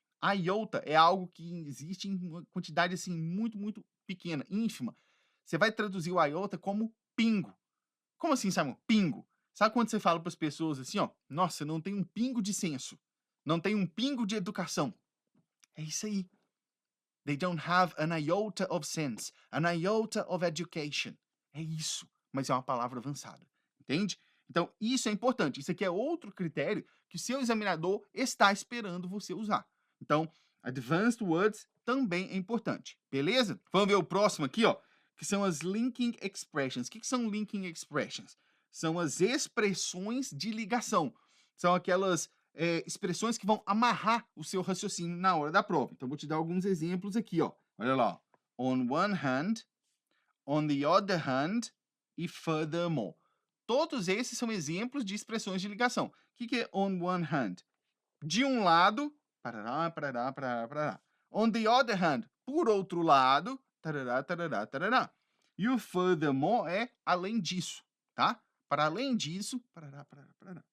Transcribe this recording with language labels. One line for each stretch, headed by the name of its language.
Portuguese: Iota é algo que existe em uma quantidade assim muito pequena, ínfima. Você vai traduzir o iota como pingo. Como assim, Simon? Pingo. Sabe quando você fala para as pessoas assim, ó, nossa, não tem um pingo de senso, não tem um pingo de educação. É isso aí.
English: They don't have an iota of sense, an iota of education.
Portuguese: É isso, mas é uma palavra avançada, entende? Então, isso é importante. Isso aqui é outro critério que o seu examinador está esperando você usar. Então, advanced words também é importante, beleza? Vamos ver o próximo aqui, ó, que são as linking expressions. O que são linking expressions? São as expressões de ligação. São aquelas expressões que vão amarrar o seu raciocínio na hora da prova. Então, vou te dar alguns exemplos aqui, ó. Olha lá.
English: On one hand, on the other hand e furthermore.
Portuguese: Todos esses são exemplos de expressões de ligação. O que é
English: on one hand?
Portuguese: De um lado, parará, parará, parará, parará.
English: On the other hand,
Portuguese: por outro lado, tarará, tarará, tarará. E o furthermore é além disso, tá? Para além disso, parará, parará, parará.